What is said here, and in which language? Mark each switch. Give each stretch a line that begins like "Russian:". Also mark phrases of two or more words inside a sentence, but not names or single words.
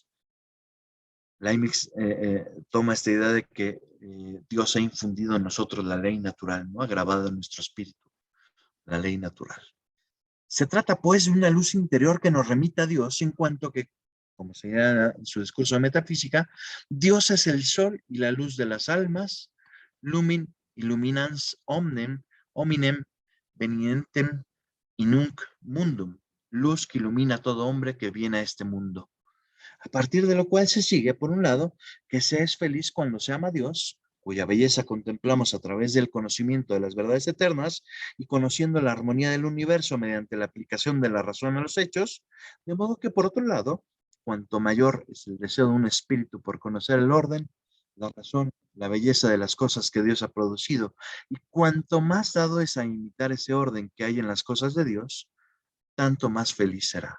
Spanish: Leibniz toma esta idea de que Dios ha infundido en nosotros la ley natural, ¿no? Ha grabado en nuestro espíritu la ley natural. Se trata, pues, de una luz interior que nos remita a Dios, en cuanto que, como señala en su discurso de metafísica, Dios es el sol y la luz de las almas,
Latin: lumin illuminans omnem, hominem venientem in nunc mundum,
Spanish: luz que ilumina a todo hombre que viene a este mundo. A partir de lo cual se sigue, por un lado, que se es feliz cuando se ama a Dios, cuya belleza contemplamos a través del conocimiento de las verdades eternas y conociendo la armonía del universo mediante la aplicación de la razón a los hechos, de modo que, por otro lado, cuanto mayor es el deseo de un espíritu por conocer el orden, la razón, la belleza de las cosas que Dios ha producido, y cuanto más dado es a imitar ese orden que hay en las cosas de Dios, tanto más feliz será.